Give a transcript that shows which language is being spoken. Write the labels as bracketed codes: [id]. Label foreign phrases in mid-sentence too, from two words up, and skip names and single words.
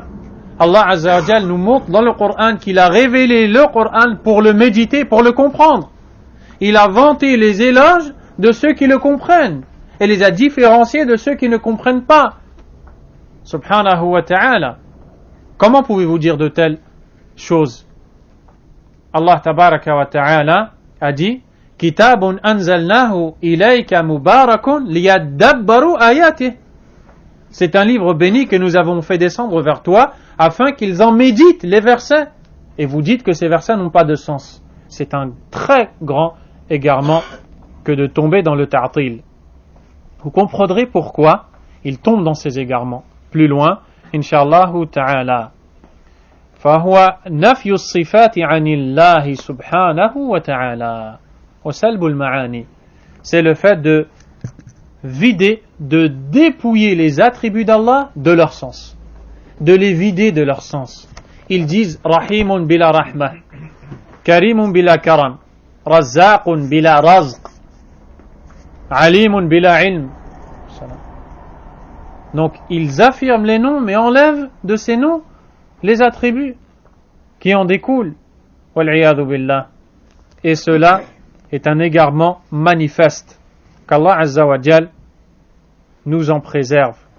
[ar] الله عز وجل [fr] nous montre dans le Coran qu'il a révélé le Coran pour le méditer, pour le comprendre. Il a vanté les éloges de ceux qui le comprennent et les a différenciés de ceux qui ne comprennent pas. [ar] سبحانه وتعالى. [fr] Comment pouvez-vous dire de telles choses? [ar] الله تبارك وتعالى [fr] a dit [ar] كتاب أنزلناه إليك مبارك ليدبروا آياته. [fr] C'est un livre béni que nous avons fait descendre vers toi afin qu'ils en méditent les versets. Et vous dites que ces versets n'ont pas de sens. C'est un très grand égarement que de tomber dans le ta'til. Vous comprendrez pourquoi il tombe dans ces égarements. Plus loin, [ar] إن شاء الله تعالى. فهو نفي الصفات عن الله سبحانه وتعالى وسلب المعاني. [fr] C'est le fait de vider, de dépouiller les attributs d'Allah de leur sens, de les vider de leur sens. Ils disent [ar] رحيم بلا رحمة، كريم بلا كرم، رزاق بلا رزق، عليم بلا علم. [fr] Donc ils affirment les noms mais enlèvent de ces noms les attributs qui en découlent. [ar] والعياذ بالله. [fr] Et cela est un égarement manifeste. Qu' [ar] الله عز وجل [fr] nous en préserve.